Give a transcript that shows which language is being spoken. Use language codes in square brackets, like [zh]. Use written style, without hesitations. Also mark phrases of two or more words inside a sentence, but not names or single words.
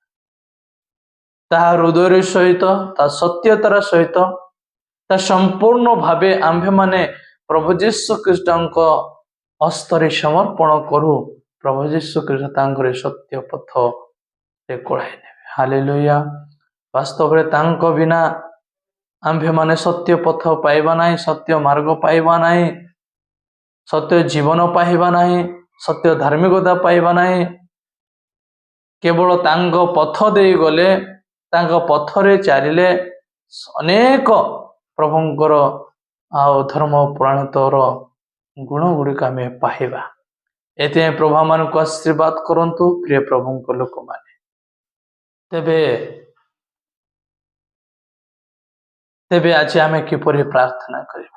[or] ତାହା ହୃଦୟର ସହିତ, ତା ସତ୍ୟତାର ସହିତ, ତା ସମ୍ପୂର୍ଣ୍ଣ ଭାବେ ଆମ୍ଭେମାନେ ପ୍ରଭୁ ଯୀଶୁ ଖ୍ରୀଷ୍ଟଙ୍କ ହସ୍ତରେ ସମର୍ପଣ କରୁ। ପ୍ରଭୁ ଯୀଶୁ ଖ୍ରୀଷ୍ଟ ତାଙ୍କର ସତ୍ୟ ପଥରେ କୋଳାଇ ନେବେ। ହାଲେଲୁୟା। ବାସ୍ତବରେ ତାଙ୍କ ବିନା ଆମ୍ଭେମାନେ ସତ୍ୟ ପଥ ପାଇବା ନାହିଁ, ସତ୍ୟ ମାର୍ଗ ପାଇବା ନାହିଁ, ସତ୍ୟ ଜୀବନ ପାଇବା ନାହିଁ, ସତ୍ୟ ଧାର୍ମିକତା ପାଇବା ନାହିଁ। କେବଳ ତାଙ୍କ ପଥ ଦେଇ ଗଲେ, ତାଙ୍କ ପଥରେ ଚାଲିଲେ ଅନେକ ପ୍ରଭୁଙ୍କର ଆଉ ଧର୍ମ ପ୍ରଣୀତର ଗୁଣ ଗୁଡ଼ିକ ଆମେ ପାଇବା। ଏଥିପାଇଁ ପ୍ରଭୁ ମାନଙ୍କୁ ଆଶୀର୍ବାଦ କରନ୍ତୁ ପ୍ରିୟ ପ୍ରଭୁଙ୍କ ଲୋକମାନେ। ତେବେ ଆଜି ଆମେ କିପରି ପ୍ରାର୍ଥନା କରିବା?